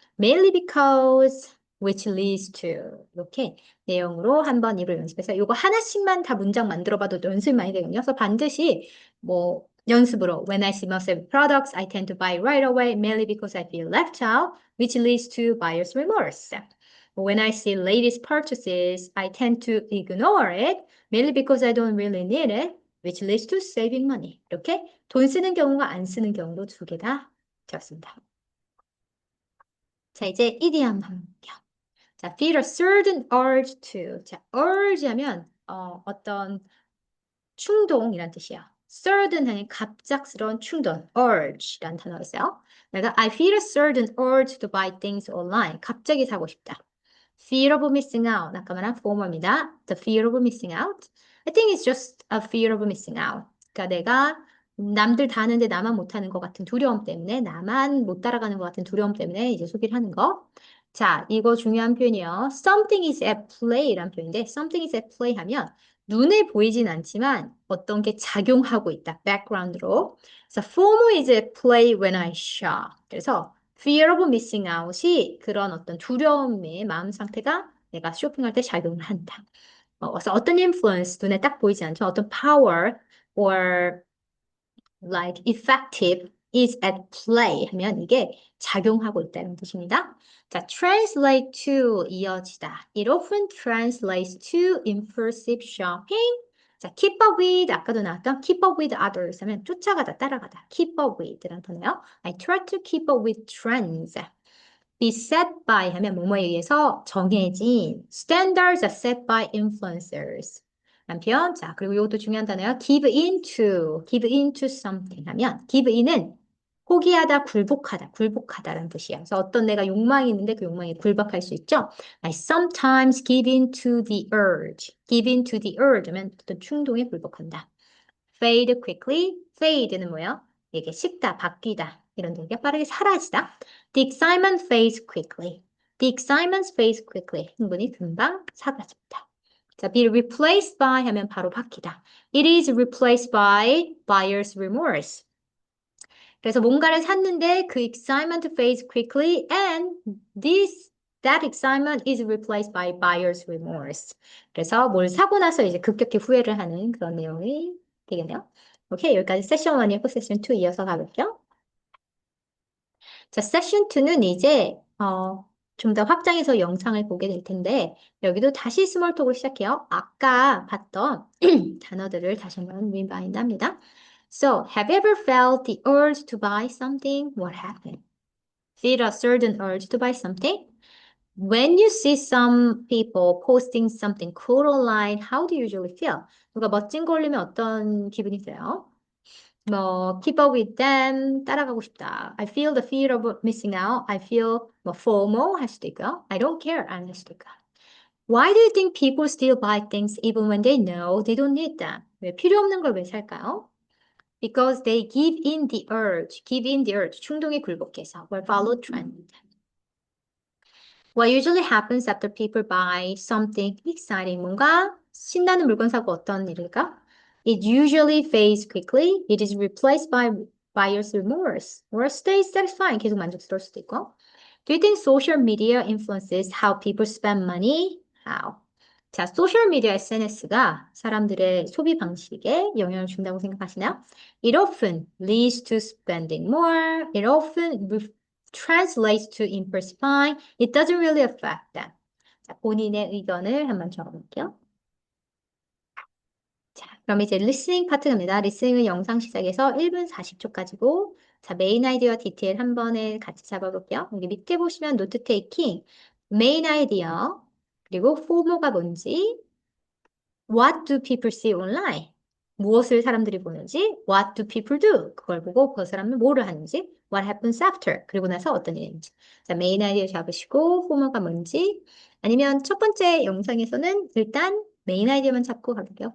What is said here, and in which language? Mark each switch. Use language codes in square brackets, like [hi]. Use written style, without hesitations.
[en] Mainly because which leads to [ko] 이렇게 내용으로 한번 이걸 연습해서 이거 하나씩만 다 문장 만들어봐도 연습이 많이 되거든요. 그래서 반드시 뭐 연습으로 [en] When I see must-have products, I tend to buy right away, mainly because I feel left out, which leads to buyer's remorse. When I see latest purchases, I tend to ignore it, mainly because I don't really need it, which leads to saving money. [ko] 이렇게 돈 쓰는 경우가 안 쓰는 경우도 두 개 다 되었습니다. 자, 이제 이디엄 한번 볼게요. [en] 자, feel a certain urge to. [ko] 자, urge 하면 어떤 충동이란 뜻이야. certain 하면 갑작스러운 충동, urge라는 단어가 있어요. 내가 [en] I feel a certain urge to buy things online. [ko] 갑자기 사고 싶다. [en] fear of missing out. [ko] 아까 말한 former입니다. [en] The fear of missing out. I think it's just a fear of missing out. [ko] 그러니까 내가 남들 다 하는데 나만 못하는 것 같은 두려움 때문에, 나만 못 따라가는 것 같은 두려움 때문에 이제 소비를 하는 거. 자, 이거 중요한 표현이요. [en] Something is at play [ko] 라는 표현인데, [en] something is at play [ko] 하면 눈에 보이진 않지만 어떤 게 작용하고 있다. background로. 그래서 [en] FOMO is at play when I shop. [ko] 그래서 [en] fear of missing out [ko] 이 그런 어떤 두려움의 마음 상태가 내가 쇼핑할 때 작용을 한다. 그래서 어떤 influence 눈에 딱 보이지 않죠. 어떤 [en] power or like effective is at play [ko] 하면 이게 작용하고 있다는 뜻입니다. [en] 자, translate to [ko] 이어지다. [en] It often translates to impulsive shopping. 자, keep up with [ko] 아까도 나왔던 [en] keep up with others [ko] 하면 쫓아가다 따라가다. [en] keep up with라는 단어요. I try to keep up with trends. be set by [ko] 하면 뭐뭐에 의해서 정해진 [en] standards are set by influencers. [ko] 한편, 자, 그리고 이것도 중요한 단어예요. [en] give into something [ko] 하면 give in은 포기하다, 굴복하다라는 뜻이에요. 그래서 어떤 내가 욕망이 있는데 그 욕망에 굴복할 수 있죠. [en] I sometimes give in to the urge. give in to the urge [ko] 하면 어떤 충동에 굴복한다. [en] fade quickly. [ko] fade는 뭐예요? 이게 식다, 바뀌다. 이런 되게 빠르게 사라지다. [en] The excitement fades quickly. The excitement fades quickly. [ko] 흥분이 금방 사라집니다. 자, [en] be replaced by [ko] 하면 바로 바뀌다. [en] It is replaced by buyer's remorse. [ko] 그래서 뭔가를 샀는데 [en] 그 excitement fades quickly and that excitement is replaced by buyer's remorse. [ko] 그래서 뭘 사고 나서 이제 급격히 후회를 하는 그런 내용이 되겠네요. 오케이, 여기까지 세션 1이었고 세션 2 이어서 가볼게요. 자, 세션 2는 이제 좀 더 확장해서 영상을 보게 될 텐데 여기도 다시 스몰 톡을 시작해요. 아까 봤던 단어들을 다시 한번 리마인드 합니다. [en] So, have you ever felt the urge to buy something? What happened? Feel a certain urge to buy something? When you see some people posting something cool online, how do you usually feel? [ko] 누가 멋진 거 올리면 어떤 기분이 들어요? [en] 뭐 keep up with them [ko] 따라가고 싶다. [en] I feel the fear of missing out. I feel 뭐 FOMO [ko] 할 수도 있고요. [en] I don't care [ko] 안 할 수도 있고요. [en] Why do you think people still buy things even when they know they don't need them? [ko] 왜 필요 없는 걸 왜 살까요? [en] Because they give in the urge, [ko] 충동에 굴복해서, [en] or follow trend. What usually happens after people buy something exciting, [ko] 뭔가 신나는 물건 사고 어떤 일일까? [en] It usually fades quickly. It is replaced by buyer's remorse, or stays satisfying, [ko] 계속 만족스러울 수도 있고. [en] Do you think social media influences how people spend money? How? [ko] 자, 소셜미디어 SNS가 사람들의 소비 방식에 영향을 준다고 생각하시나요? [en] It often leads to spending more. It often translates to impulse buying. It doesn't really affect them. [ko] 자, 본인의 의견을 한번 적어볼게요. 자, 그럼 이제 리스닝 파트 갑니다. 리스닝은 영상 시작해서 1분 40초까지고, 자, 메인 아이디어 디테일 한 번에 같이 잡아볼게요. 여기 밑에 보시면 노트 테이킹, 메인 아이디어, 그리고 FOMO가 뭔지, [en] What do people see online? [ko] 무엇을 사람들이 보는지, [en] What do people do? [ko] 그걸 보고 그 사람은 뭐를 하는지, [en] What happens after? [ko] 그리고 나서 어떤 일이 있는지. 자, 메인 아이디어 잡으시고, FOMO가 뭔지, 아니면 첫 번째 영상에서는 일단 메인 아이디어만 잡고 가볼게요.